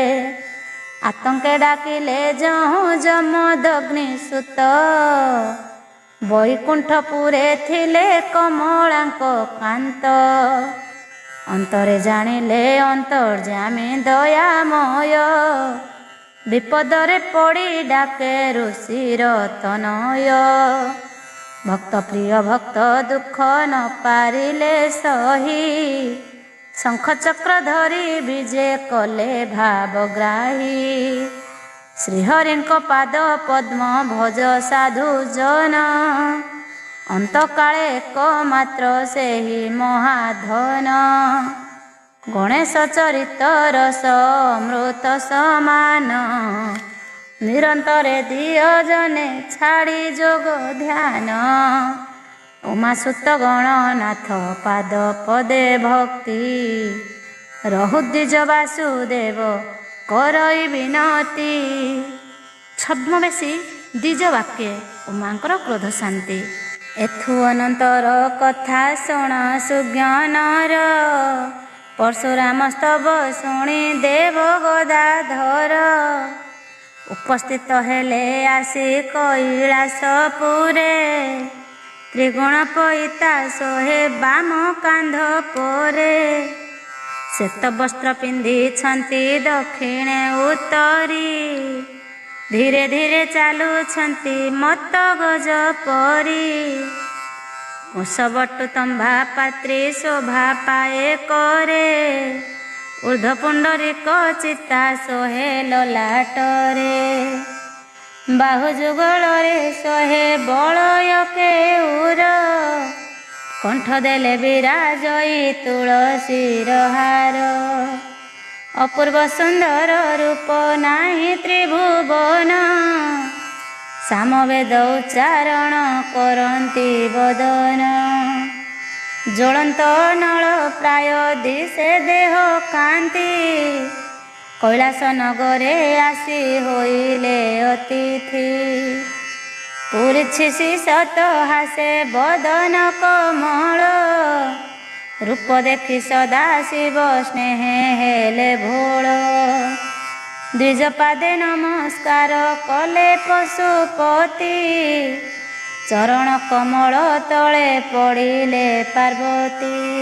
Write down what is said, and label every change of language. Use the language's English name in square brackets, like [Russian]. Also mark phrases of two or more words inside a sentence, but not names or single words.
[Odia] ଆତଙ୍କେ ଡାକିଲେ ଯହୁଁ ଯମଦଗ୍ନି ସୁତ, ବୈକୁଣ୍ଠପୁରେ ଥିଲେ କମଳାଙ୍କ କାନ୍ତ। ଅନ୍ତରେ ଜାଣିଲେ ଅନ୍ତର୍ଯ୍ୟାମୀ ଦୟାମୟ, ବିପଦରେ ପଡ଼ି ଡାକେ ଋଷିର ତନୟ। ଭକ୍ତ ପ୍ରିୟ ଭକ୍ତ ଦୁଖ ନ ପାରିଲେ ସହି ଶଙ୍ଖ ଚକ୍ର ଧରି ବିଜେ କଲେ ଭାବଗ୍ରାହୀ ଶ୍ରୀହରିଙ୍କ ପାଦ ପଦ୍ମ ଭଜ ସାଧୁ ଜନ ଅନ୍ତକାଳେ ଏକମାତ୍ର ସେହି ମହାଧନ ଗଣେଶ ଚରିତ ରସ ଅମୃତ ସମାନ ନିରନ୍ତରେ ଦିଅ ଜନେ ଛାଡ଼ି ଯୋଗ ଧ୍ୟାନ ଉମାସୁତ ଗଣନାଥ ପାଦ ପଦେ ଭକ୍ତି ରହୁଦ୍ୱିଜ ବାସୁଦେବ କରଇ ବିନତି ଛଦ୍ମବେଶୀ ଦ୍ୱିଜ ବାକ୍ୟେ ଉମାଙ୍କର କ୍ରୋଧ ଶାନ୍ତି ଏଥୁ ଅନନ୍ତର କଥା ଶୁଣ ସୁଜ୍ଞାନର ପରଶୁରାମ ସ୍ତବ ଶୁଣି ଦେବ ଗଦାଧର ଉପସ୍ଥିତ ହେଲେ ଆସି କୈଳାସପୁରେ ତ୍ରିଗୁଣ ପଇତା ସୋହେ ବାମ କାନ୍ଧ ପରେ ଶ୍ୱେତ ବସ୍ତ୍ର ପିନ୍ଧି ଛନ୍ତି ଦକ୍ଷିଣେ ଉତ୍ତରୀ ଧୀରେ ଧୀରେ ଚାଲୁ ଛନ୍ତି ମତ ଗଜ ପରି ମୁସବଟୁ ତମ୍ଭା ପାତ୍ରୀ ଶୋଭା ପାଏ କରେ ଊର୍ଦ୍ଧ୍ୱ ପୁଣ୍ଡରୀକ ଚିତା ସୋହେ ଲଲାଟରେ ବାହୁ ଯୁଗଳରେ ସୋହେ ବଳୟ କେଉର କଣ୍ଠ ଦେଲେ ବିରାଜଇ ତୁଳସୀର ହାର ଅପୂର୍ବ ସୁନ୍ଦର ରୂପ ନାହିଁ ତ୍ରିଭୁବନ ସାମବେଦ ଉଚ୍ଚାରଣ କରତି ବଦନ ଜ୍ୱଳନ୍ତ ନଳ ପ୍ରାୟ ଦିଶେ ଦେହ କାନ୍ତି କୈଳାସ ନଗରେ ଆସି ହୋଇଲେ ଅତିଥି ପୁରିଛି ସତ ହାସେ ବଦନ କମଳ ରୂପ ଦେଖି ସଦା ଶିବ ସ୍ନେହ ହେଲେ ଭୋଳ ଦ୍ୱିଜ ପାଦେ ନମସ୍କାର କଲେ ପଶୁପତି ଚରଣ କମଳ ତଳେ ପଡ଼ିଲେ ପାର୍ବତୀ